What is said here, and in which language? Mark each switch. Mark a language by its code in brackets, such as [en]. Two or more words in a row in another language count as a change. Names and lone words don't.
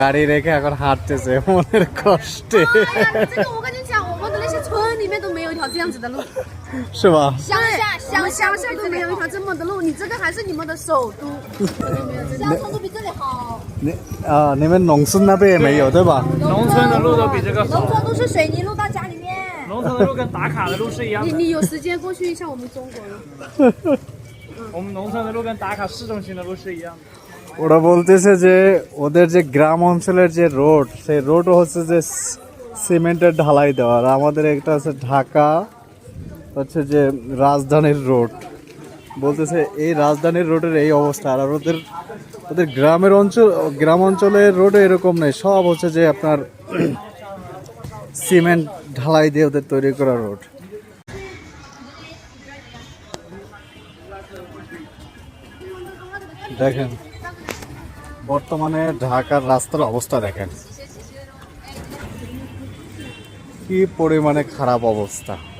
[bn] গাড়ি রেখে এখন হাঁটতেছে মনের কষ্টে [zh] 这个我跟你讲，我们的那些村里面都没有一条这样子的路，是吧？我们乡下都没有一条这么的路。你这个还是你们的首都，乡村都比这里好。你们农村那边也没有对吧？农村的路都比这个农好，村都是水泥路到家里面。农村的路跟打卡的路是一样的。你有时间过去一下我们中国了。我们农村的路跟打卡市中心的路是一样的。 [bn] ওরা বলতেছে যে ওদের যে গ্রাম অঞ্চলের যে রোড সেই রোডও হচ্ছে যে সিমেন্টের ঢালাই দেওয়া আর আমাদের একটা আছে ঢাকা হচ্ছে যে রাজধানীর রোড বলতেছে এই রাজধানীর রোডের এই অবস্থা আর ওদের ওদের গ্রাম অঞ্চলের রোডে এরকম নেই সব হচ্ছে যে আপনার সিমেন্ট ঢালাই দিয়ে ওদের তৈরি করা রোড দেখেন বর্তমানে ঢাকার রাস্তার অবস্থা দেখেন কি পরিমাণে খারাপ অবস্থা